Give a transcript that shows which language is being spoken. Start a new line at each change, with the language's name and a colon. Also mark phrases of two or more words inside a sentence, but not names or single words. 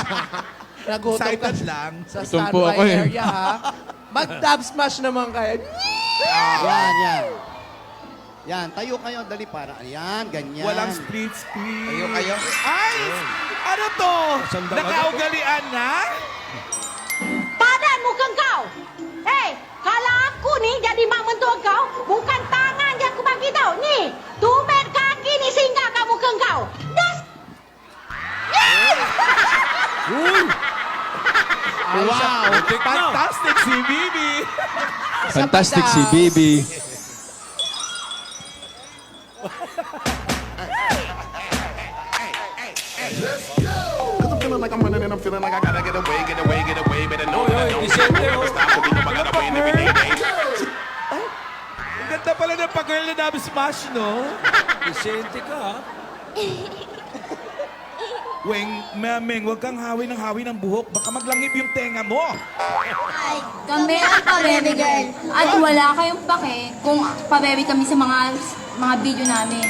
Filipino: Nagutom ka Excited lang. sa Gutom po standby ako eh. area, ha? Mag-dub smash naman kayo. Yan. Yan, tayo kayo, dali para. Yan, ganyan. Walang split. Kayo. Ay! Ano to? Sandal ka Nakaugalian na?
Malay: Padan muka kau. Kalau aku ni jadi mak mentua kau, bukan tangan je aku bagi tau. Ni, tumit kaki ni singgah kat muka kau.
Filipino: Das. Wow! Fantastic si Bibi. Fantastic si Bibi.
English: Cause I'm feeling like I'm running and I'm feeling like I gotta get away, better know
Filipino: Oy, oy, Vicente, oh.
English: stop to be no, I gotta win every day.
Filipino: Ang ganda pala ng pag-girl na dub smash, no? Vicente ka, ha? Meng, huwag kang hawi ng buhok. Baka maglangib yung tenga mo. Ay, kami ang pa-
English: baby girl.
Filipino: At wala kayong pake kung pa-baby kami sa mga video namin.